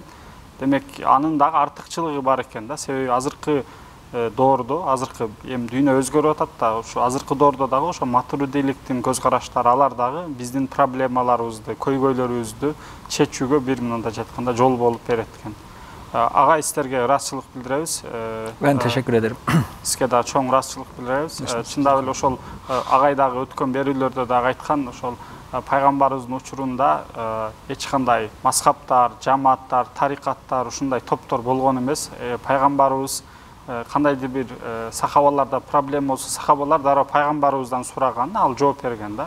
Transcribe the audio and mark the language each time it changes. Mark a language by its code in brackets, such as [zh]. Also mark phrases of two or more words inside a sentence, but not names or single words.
[ky] Демек, анын дагы артыкчылыгы бар экен да. Себеби азыркы доордо, азыркы эми дүйнө өзгөрүп атат да, ошо азыркы доордо дагы ошо матуридиликтин көз караштары, алар дагы биздин проблемаларыбызды, көйгөйлөрүбүздү чечүүгө бир мындай айтканда жол болуп берет экен. Агай, сиздерге ыраазычылык билдиребиз. [tr] Ben teşekkür ederim. [ky] Сизге дагы чоң ыраазычылык билдиребиз. Чындап эле ошол агай дагы өткөн берүүлөрдө дагы айткан, ошол пайгамбарыбыздын учурунда эч кандай мазхабтар, жамааттар, тарикаттар, ушундай топтор болгон эмес. Пайгамбарыбыз кандайдыр бир сахабаларда проблема болсо, сахабалар дароо пайгамбарыбыздан сураган, ал жооп берген да.